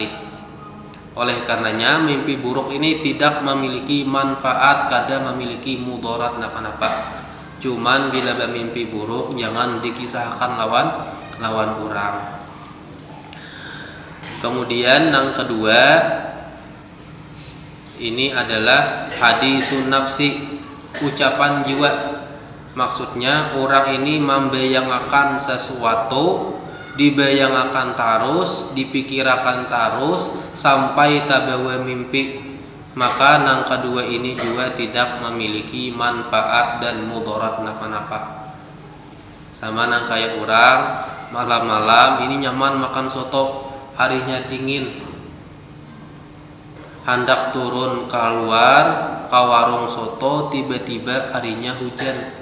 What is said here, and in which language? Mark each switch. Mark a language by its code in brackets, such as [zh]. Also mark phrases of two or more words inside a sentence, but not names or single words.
[id] Oleh karenanya mimpi buruk ini tidak memiliki manfaat, [bjn] kada memiliki mudarat napa-napa. [id] Cuman bila bermimpi buruk jangan dikisahkan lawan orang. Kemudian yang kedua ini adalah [ar] حديث النفس, [id] ucapan jiwa. Maksudnya orang ini membayangkan sesuatu, dibayangkan terus, dipikirkan terus sampai tabawa mimpi. Maka yang kedua ini juga tidak memiliki manfaat dan mudarat napa-napa. Sama nang kayak orang malam-malam ini nyaman makan soto, harinya dingin, hendak turun keluar ke warung soto, tiba-tiba harinya hujan.